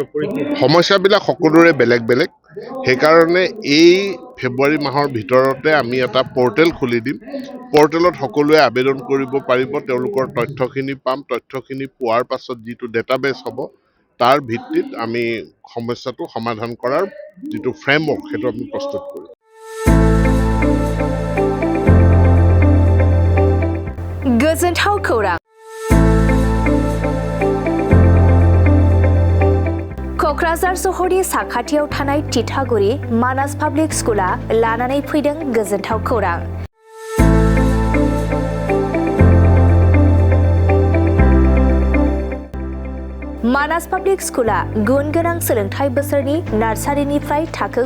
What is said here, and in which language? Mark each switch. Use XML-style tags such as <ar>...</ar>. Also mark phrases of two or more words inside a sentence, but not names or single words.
<as>সমস্যাবিলাক সকলোৰে বেলেগ বেলেগ সেইকাৰণে এই ফেব্ৰুৱাৰী মাহৰ ভিতৰতে আমি এটা পৰ্টেল খুলি দিম পৰ্টেলত সকলোৱে আবেদন কৰিব পাৰিব তেওঁলোকৰ তথ্যখিনি পাম তথ্যখিনি পোৱাৰ পাছত যিটো ডেটাবেছ হ'ব তাৰ ভিত্তিত আমি সমস্যাটো সমাধান কৰাৰ যিটো ফ্ৰেমৱৰ্ক সেইটো আমি প্ৰস্তুত কৰিম</as> <brx>गोजोनथाव खौरां क'क्राझार सहरनि साखाथियाव थानाय तितागुरि मानास पाब्लिक स्कुला लानानै फैदों गोजोनथाव खौरां मानास पाब्लिक स्कुला गुन गोनां सोलोंथाइ बोसोरनि नार्सारिनिफ्राय थाखो</brx>